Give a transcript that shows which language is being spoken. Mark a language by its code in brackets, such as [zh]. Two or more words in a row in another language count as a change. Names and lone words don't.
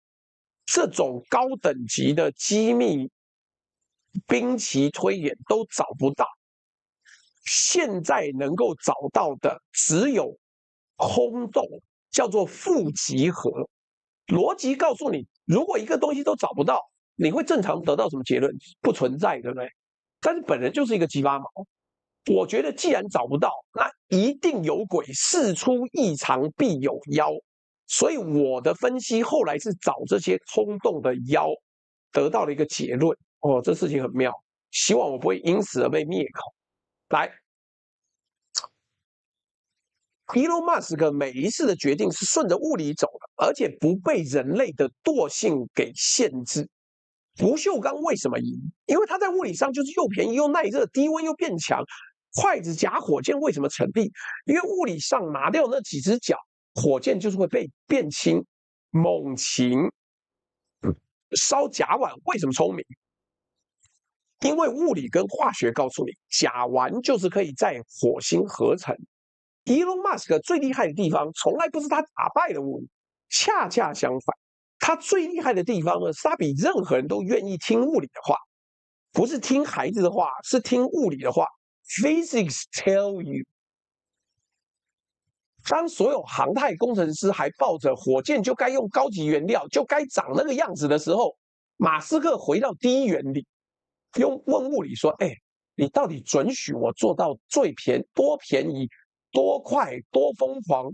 [zh] 這種高等級的機密兵棋推演都找不到。現在能夠找到的只有空洞，叫做負極合。邏輯告訴你，如果一個東西都找不到，你會正常得到什麼結論？不存在，對不对？但是本人就是一個雞巴毛。我覺得既然找不到，那一定有鬼，事出異常必有妖。所以我的分析後來是找這些空洞的妖，得到了一個結論。哦，這事情很妙，希望我不會因此而被滅口。來，Elon Musk 每一次的決定是順着物理走的，而且不被人類的惰性給限制。不鏽鋼為什麼贏？因為它在物理上就是又便宜又耐熱，低溫又變強。筷子夾火箭為什麼成立？因為物理上拿掉那幾隻腳，火箭就是會被變輕。猛禽燒甲烷為什麼聰明？因為物理跟化學告訴你，甲烷就是可以在火星合成。Elon Musk 最厲害的地方，從來不是他打敗了物理，恰恰相反，他最厲害的地方呢，是他比任何人都願意聽物理的話，不是聽孩子的話，是聽物理的話。 [en] Physics tell you。 [zh] 當所有航太工程師還抱着火箭就該用高級原料，就該長那個樣子的時候，馬斯克回到第一原理，問物理說：“哎，你到底准許我做到最多便宜、多快、多瘋狂？”